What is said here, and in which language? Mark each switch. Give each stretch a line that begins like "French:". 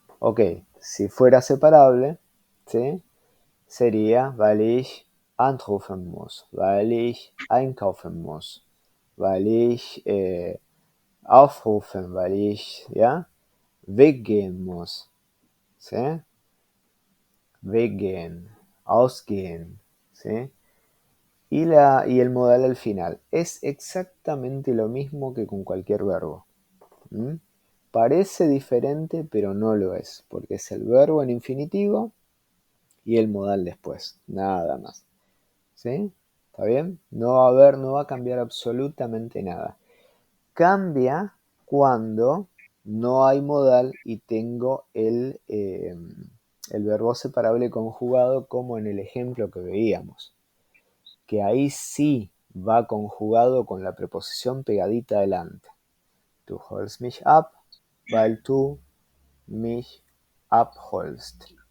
Spanish: Ok, si fuera separable, ¿sí? Sería
German: weil ich anrufen muss, weil ich einkaufen muss, weil ich aufrufen, weil ich, ¿ya? Weggehen muss. ¿Sí? Weggehen, ausgehen, ¿sí?
Spanish: Y el modal al final. Es exactamente lo mismo que con cualquier verbo. ¿Mm? Parece diferente, pero no lo es, porque es el verbo en infinitivo y el modal después, nada más. ¿Sí? ¿Está bien? No va a cambiar absolutamente nada. Cambia cuando no hay modal y tengo el verbo separable conjugado como en el ejemplo que veíamos. Que ahí sí va conjugado con la preposición pegadita adelante.
German: Du holst mich ab, weil du mich abholst.